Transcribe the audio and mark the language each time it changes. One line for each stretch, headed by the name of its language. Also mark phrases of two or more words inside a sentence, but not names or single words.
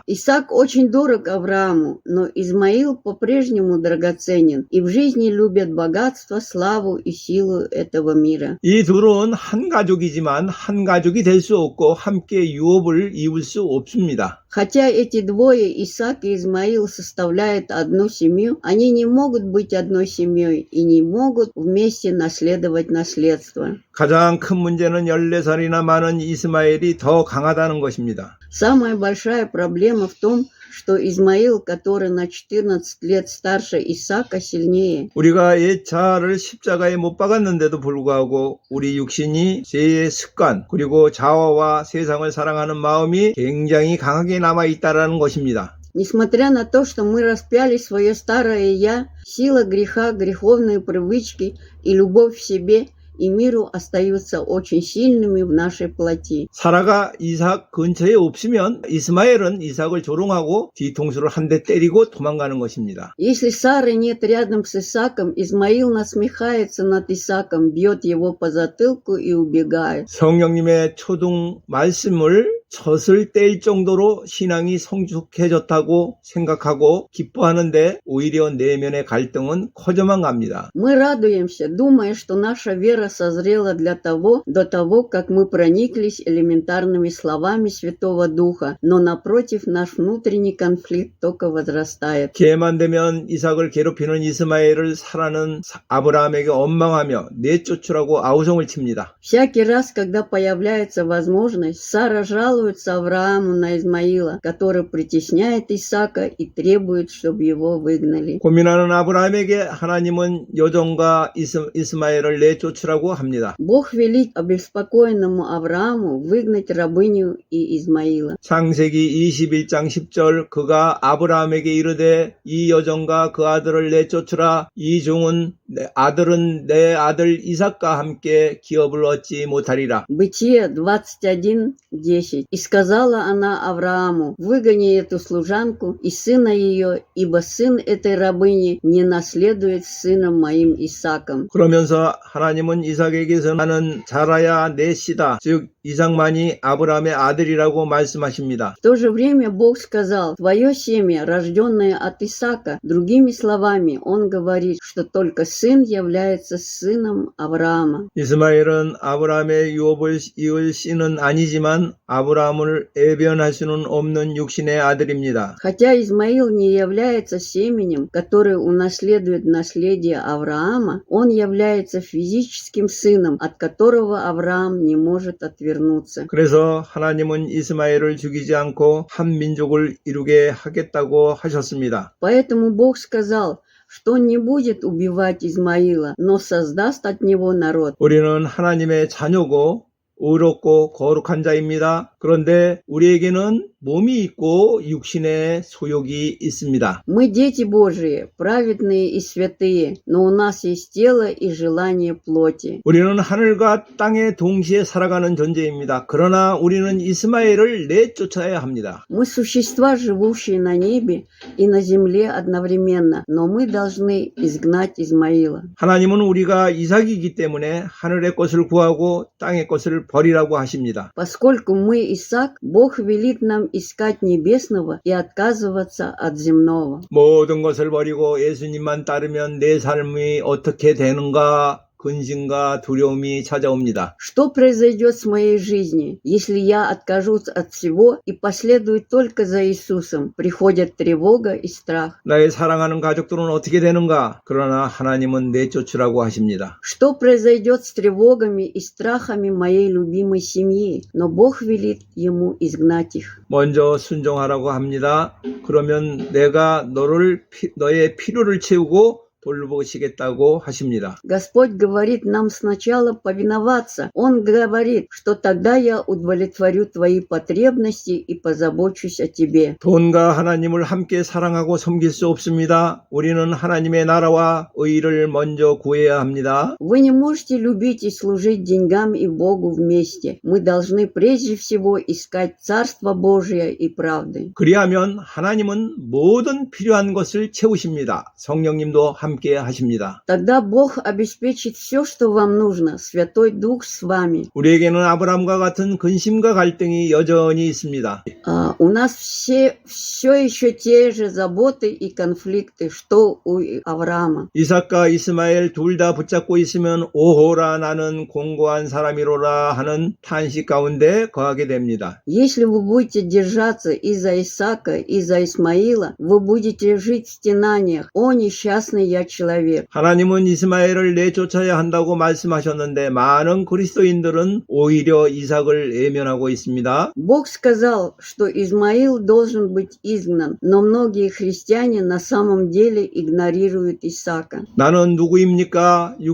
Russian: Исаак очень дорог Аврааму, но Измаил по-прежнему драгоценен, и в жизни любят богатство, славу и силу этого мира.
Korean: 이 둘은 한 가족이지만 한 가족이 될 수 없고 함께 유업을 이룰 수 없습니다.
Russian: Хотя эти двое, Исаак и Измаил, составляют одну семью, они не могут быть одной семьей и не могут вместе наследовать наследство.
Korean: 가장 큰 문제는 14살이나 많은 이스마엘이 더 강하다는 것입니다.
Russian: Самая большая проблема в том, что Измаил, который на 14 лет старше Исаака, сильнее.
Korean: 우리가 옛 자아를 십자가에 못 박았는데도 불구하고 우리 육신이 죄의 습관 그리고 자아와 세상을 사랑하는 마음이 굉장히 강하게 남아있다는 것입니다.
Russian: Несмотря на то, что мы распяли свое старое «я», сила греха, греховные привычки и любовь к себе и миру остаются очень сильными в нашей плоти.
Korean: 사라가 이삭 근처에 없으면 이스마엘은 이삭을 조롱하고 뒤통수를 한 대 때리고 도망가는 것입니다.
Russian: Если Сары нет рядом с Исааком, Измаил насмехается над Исааком, бьет его по затылку и убегает.
Korean: 성령님의 초등 말씀을 젖을 뗄 정도로 신앙이 성숙해졌다고 생각하고 기뻐하는데 오히려 내면의 갈등은 커져만 갑니다.
Russian: Мы радуемся, думая, что наша вера созрела до того, как мы прониклись элементарными словами Святого Духа, но напротив, наш внутренний конфликт только возрастает.
Korean: 기회만 되면 이삭을 괴롭히는 이스마엘을 사라는 아브라함에게 원망하며 내쫓으라고 아우성을 칩니다.
Russian: Всякий раз, когда появляется возможность, Сара жалуется Аврааму на Измаила, который притесняет Исаака и требует, чтобы его выгнали.
Korean: 고민하는 아브라함에게 하나님은 여종과 이스마엘을 내쫓으라고 합니다.
Russian: Бог велит обеспокоенному Аврааму выгнать рабыню и Измаила.
Korean: 창세기 21장 10절 그가 아브라함에게 이르되 이 여종과 그 아들을 내쫓으라 이 종은 아들은 내 아들 이삭과 함께 기업을 얻지 못하리라.
Russian: Бытие 21:10. И сказала она Аврааму: выгони эту служанку и сына ее, ибо сын этой рабыни не наследует с сыном моим Исааком.
Korean: 그러면서 하나님은 이삭에게서 나는 자라야 내 씨다, 즉 이삭만이 아브라함의 아들이라고 말씀하십니다.
Russian: В то же время Бог сказал: твое семя, рожденное от Исаака. Другими словами, он говорит, что только сын является сыном Авраама.
Korean: 이스마엘은 아브라함의 유업을 이을 씨는 아니지만 아브라함을 애변할 수는 없는 육신의 아들입니다.
Russian: Хотя Измаил не является семенем, которое унаследует наследие Авраама, он является физическим сыном, от которого Авраам не может отвернуться.
Korean: 그래서 하나님은 이스마엘을 죽이지 않고 한 민족을 이루게 하겠다고 하셨습니다.
Russian: Поэтому Бог сказал, что он не будет убивать Измаила, но создаст от него народ.
Korean: 우리는 하나님의 자녀고 의롭고 거룩한 자입니다. 그런데 우리에게는 몸이 있고 육신의 소욕이 있습니다.
Russian: Мы дети Божии, праведные и святые, но у нас есть тело и желание плоти.
Korean: 우리는 하늘과 땅에 동시에 살아가는 존재입니다. 그러나 우리는 이스마엘을 내쫓아야 합니다.
Russian: Мы существа, живущие на небе и на земле одновременно, но мы должны изгнать Измаила.
Korean: 하나님은 우리가 이삭이기 때문에 하늘의 것을 구하고 땅의 것을 버리라고 하십니다.
Russian: Поскольку мы Исаак, Бог велит нам искать небесного и отказываться от земного.
Korean: 모든 것을 버리고 예수님만 따르면 내 삶이 어떻게 되는가? 근심과 두려움이 찾아옵니다.
Russian: Что произойдет с моей жизнью, если я откажусь от всего и последую только за Иисусом? Приходят тревога и страх.
Korean: 나의 사랑하는 가족들은 어떻게 되는가? 그러나 하나님은 내쫓으라고 하십니다.
Russian: Что произойдет с тревогами и страхами моей любимой семьи? Но Бог велит ему изгнать их.
Korean: 먼저 순종하라고 합니다. 그러면 내가 너의 필요를 채우고 돌보시겠다고 하십니다.
Russian: Господь говорит нам сначала повиноваться. Он говорит, что тогда я удовлетворю твои потребности и позабочусь о тебе.
Korean: 돈과 하나님을 함께 사랑하고 섬길 수 없습니다. 우리는 하나님의 나라와 의를 먼저 구해야 합니다.
Russian: Вы не можете любить и служить деньгам и Богу вместе. Мы должны прежде всего искать Царство Божие и правды.
Korean: 그리하면 하나님은 모든 필요한 것을 채우십니다. 성령님도 함께 하십니다.
Russian: Тогда Бог обеспечит все, что вам нужно. Святой Дух с вами.
Korean: 우리에게는 아브라함과 같은 근심과 갈등이 여전히 있습니다.
Russian: У нас все еще те же заботы и конфликты, что у Авраама.
Korean: 이삭과 이스마엘 둘 다 붙잡고 있으면 오호라 나는 공고한 사람이로라 하는 탄식 가운데 거하게 됩니다.
Russian: Если вы будете держаться из-за Исаака, из-за Исмаила, вы будете жить в стенаниях. О, несчастный я человек.
Korean: 하나님은 이스마엘을 내쫓아야 한다고 말씀하셨는데 많은 그리스도인들은 오히려 이삭을 외면하고 있습니다.
Russian: Бог сказал, что Измаил должен быть изгнан, но многие христиане на самом деле игнорируют Исаака.
Korean: 나는 누구입니까?